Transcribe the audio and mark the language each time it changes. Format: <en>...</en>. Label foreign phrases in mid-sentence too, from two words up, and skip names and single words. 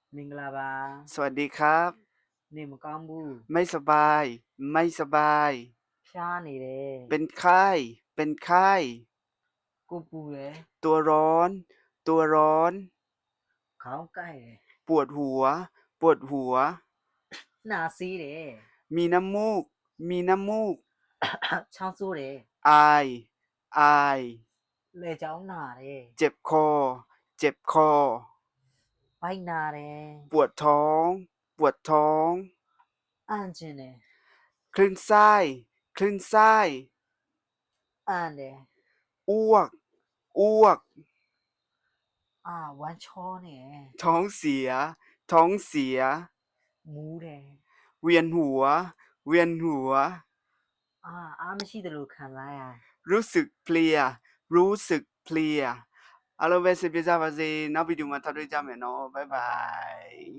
<my>မင်္ဂလာပါ</my> <th>สวัสดีครับ</th> <my>နေမကောင်းဘူး</my> <th>ไม่สบายไม่สบาย</th> <my>ဖျားနေတယ်</my> <th>เป็นไข้เป็นไข้</th> <my>ကိုပူတယ်</my> <th>ตัวร้อนตัวร้อน</th> <my>ခေါင်းကိုက်တယ်</my> <th>ปวดหัวปวดหัว</th> <my>နှာစေးတယ်</my> <th>มีน้ำมูกมีน้ำมูก</th> <my>ချောင်းဆိုးတယ်</my> <th>อายอาย</th> <my>လဲကြောင်းနာတယ်</my> <th>เจ็บคอเจ็บคอ</th> <my>ဘိုက်နာတယ်</my> <th>ปวดท้องปวดท้อง</th> <my>အန်ကျင်တယ်</my> <th>คลื่นไส้คลื่นไส้</th> <my>အန်တယ်</my> <th>อ้วกอ้วก</th> <my>ဝမ်းချောနေတယ်</my> <th>ท้องเสียท้องเสีย</th> <my>မူးတယ်</my> <th>เวียนหัวเวียนหัว</th> <my>အားမရှိသလိုခံစားရတယ်</my> <th>รู้สึกเพลียรู้สึกเพลีย</th> <my>အားလုံးပဲစိတ်ပြေကြပါစေနောက်ဗီဒီယိုမှာထပ်တွေ့ကြမယ်နော်บ๊ายบาย</my>